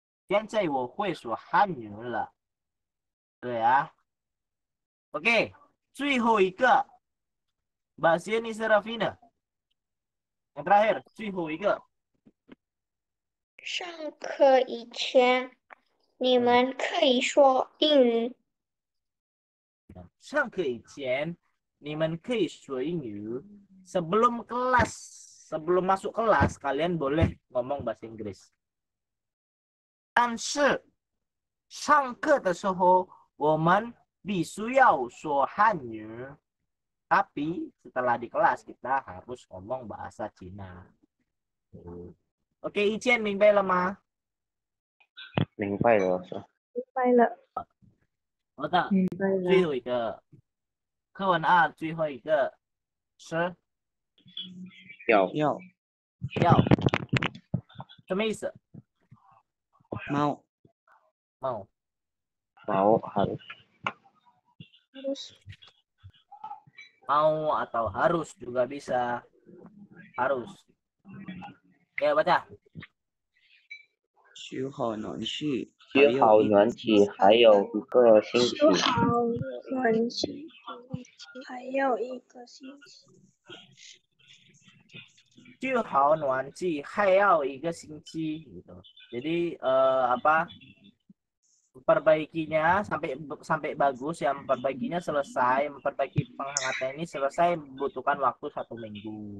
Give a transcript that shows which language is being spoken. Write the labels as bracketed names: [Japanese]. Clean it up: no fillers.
[Chinese] 现在我会说汉语了，对啊。OK，最后一个 Mbak Sieni Serafina. [Indonesian] Yang terakhir, [Chinese] 最后一个。上课以前，你们可以说英语。上课以前，你们可以说英语. [Indonesian] Sebelum kelas, sebelum masuk kelas, kalian boleh ngomong bahasa Inggris. [Chinese] 但是上课的时候，我们必须要说汉语. [Indonesian] Tapi setelah di kelas kita harus ngomong bahasa Cina. [Chinese] Oke, Ichen, 明白了吗？明白了，是吧？明白了。好的，最后一个课文2，最后一个是要什么意思？ [Indonesian] mau harus mau atau harus juga bisa. Harus. Ya, baca. [Chinese] 修好暖气还有一个星期。修好暖气还有一个星期。修好暖气还要一个星期gitu. [Indonesian] Jadi apa? Memperbaikinya sampai bagus ya, memperbaikinya selesai, memperbaiki penghangatnya ini selesai membutuhkan waktu 1 minggu.